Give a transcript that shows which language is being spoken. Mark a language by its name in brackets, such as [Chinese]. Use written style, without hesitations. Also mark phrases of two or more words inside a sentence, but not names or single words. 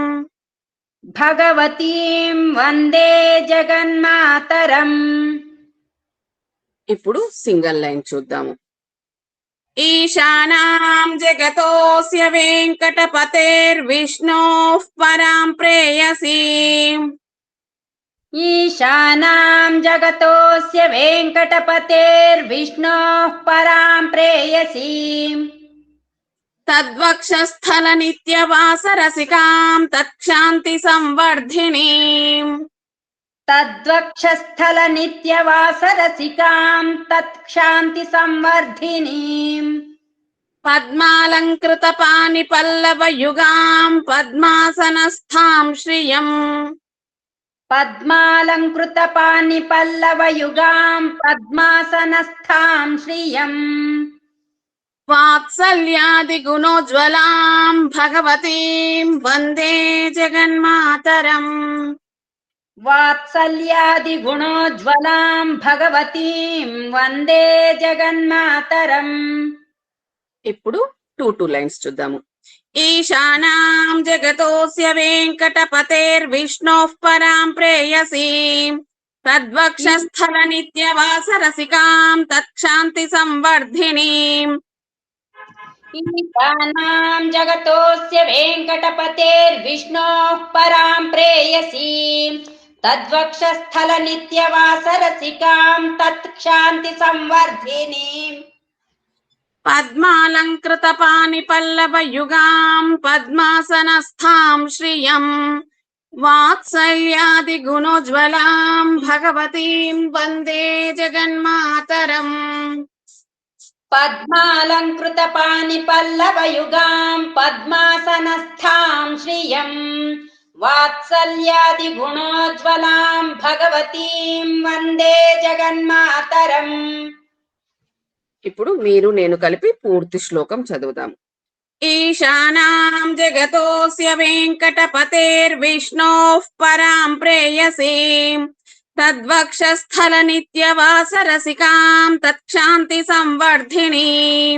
[Sanskrit] భగవతీం వందే జగన్మాతరం. [Telugu] ఇప్పుడు [English] single line [Telugu] చూద్దాము. [Sanskrit] ఈశానాం జగతోస్య వెంకటపతేర్విష్ణోః పరాం ప్రేయసీం. ईशानां जगतोऽस्य वेङ्कटपतेर्विष्णोः परां प्रेयसीम्. తద్వక్షస్థల నిత్యవాసరసికాం తత్క్షాంతి సంవర్ధినీం. तद्वक्षस्थलनित्यवासरसिकां तत्क्षान्तिसंवर्धिनीम्. పద్మాలంకృత పాని పల్లవయుగాం పద్మాసనస్థాం శ్రియం. पद्मालङ्कृतपाणिपल्लवयुगां पद्मासनस्थां श्रियम्. వాత్సల్యాది గుణోజ్వలాం భగవతీం వందే జగన్మాతరం. वात्सल्यादिगुणोज्ज्वलां भगवतीं वन्दे जगन्मातरम्. [Telugu] ఇప్పుడు [English] two lines [Telugu] చూద్దాము. [Sanskrit] ఈశానాం జగతోస్య వెంకటపతేర్విష్ణోః పరాం ప్రేయసీం. తద్వక్షస్థల నిత్యవాసరసికాం తత్క్షాంతి సంవర్ధినీం. ईशानां जगतोऽस्य वेङ्कटपतेर्विष्णोः परां प्रेयसीं. तद्वक्षस्थलनित्यवासरसिकां तत्क्षान्तिसंवर्धिनीम्. పద్మాలంకృత పాని పల్లవయుగాం పద్మాసనస్థాం శ్రియం. వాత్సల్యాది గుణోజ్వలాం భగవతీం వందే జగన్మాతరం. पद्मालङ्कृतपाणिपल्लवयुगां पद्मासनस्थां श्रियम्. वात्सल्यादिगुणोज्ज्वलां भगवतीं वन्दे जगन्मातरम्. [Telugu] ఇప్పుడు మీరు నేను కలిపి పూర్తి శ్లోకం చదువుదాం. [Sanskrit] ఈశానాం జగతోస్య వెంకటపతేర్విష్ణోః పరాం ప్రేయసీం. తద్వక్షస్థల నిత్యవాసరసికాం తత్క్షాంతి సంవర్ధినీం.